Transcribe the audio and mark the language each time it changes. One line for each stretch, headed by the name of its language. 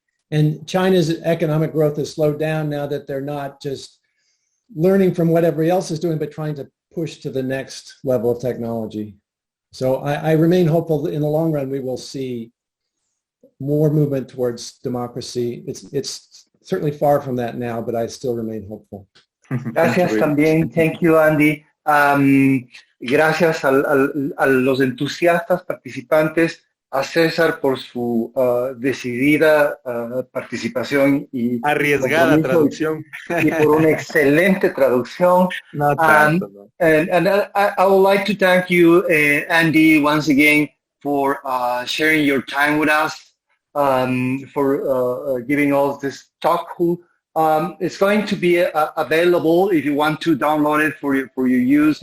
English: And China's economic growth has slowed down now that they're not just learning from what everybody else is doing, but trying to push to the next level of technology. So I remain hopeful that in the long run, we will see more movement towards democracy. It's certainly far from that now, but I still remain hopeful.
Spanish: Gracias también.
English: Thank you, Andy.
Spanish: Gracias a los entusiastas participantes, a César por su decidida participación y arriesgada traducción y por una excelente traducción. No tanto, no.
English: And I would like to thank you, Andy, once again for sharing your time with us, for giving us this talk. It's going to be available if you want to download it for your use.